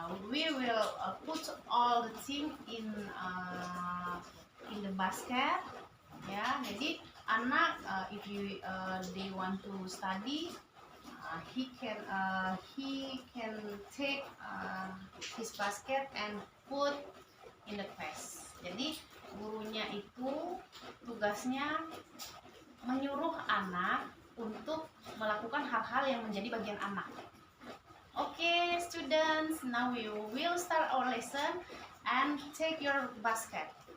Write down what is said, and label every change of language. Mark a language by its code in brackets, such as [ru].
[en] we will put all the thing in the basket. [id] Ya, jadi anak [en] if they want to study, he can take his basket and put in the class. [id] Jadi gurunya itu tugasnya menyuruh anak untuk melakukan hal-hal yang menjadi bagian anak. [en] Okay, students, now we will start our lesson and take your basket.